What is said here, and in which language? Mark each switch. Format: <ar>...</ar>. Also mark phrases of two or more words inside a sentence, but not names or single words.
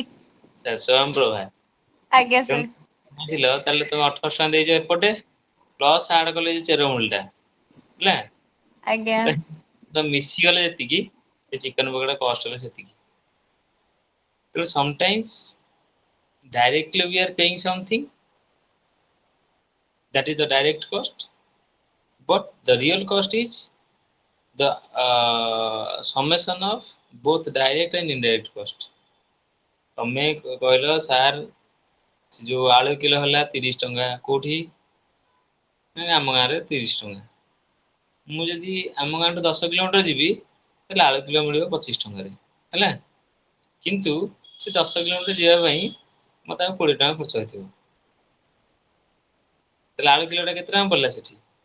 <or>ଆଚ୍ଛା, ସ୍ୱୟଂ ପ୍ରଭା। आज्ञा ତେଣୁ सर ଖାଇଥିଲ, ତାହେଲେ ତମେ 1800 ଟଙ୍କା ଦେଇଛ ଏପଟେ,</or> <en>plus add</en> <or>କଲେ ଚେରମୂଳିଟା ହେଲା, आज्ञा ତ ମିଶିଗଲେ ଯେତିକି, ସେ</or> <en>chicken pakoda cost</en> <or>ହେଲା ସେତିକି।</or> <en>ତେଣୁ ସମଟାଇମ୍ସ directly we are paying something, that is the direct cost, but the real cost is the summation of both direct and indirect cost.</en> <or>ତମେ କହିଲ ସାର୍ ଯୋଉ ଆଳୁ କିଲୋ ହେଲା 30 ଟଙ୍କା, କୋଉଠି ନା ଆମ ଗାଁରେ 30 ଟଙ୍କା, ମୁଁ ଯଦି ଆମ ଗାଁଠୁ 10 କିଲୋମିଟର ଯିବି, ତାହେଲେ ଆଳୁ କିଲୋ ମିଳିବ 25 ଟଙ୍କାରେ ହେଲା, କିନ୍ତୁ ସେ 10 କିଲୋମିଟର ଯିବା ପାଇଁ ମତେ ଆଉ 20 ଟଙ୍କା ଖର୍ଚ୍ଚ ହେଇଥିବ, ତାହେଲେ ଆଳୁ କିଲୋ ଟା କେତେ ଟଙ୍କା ପଡିଲା ସେଠି?</or>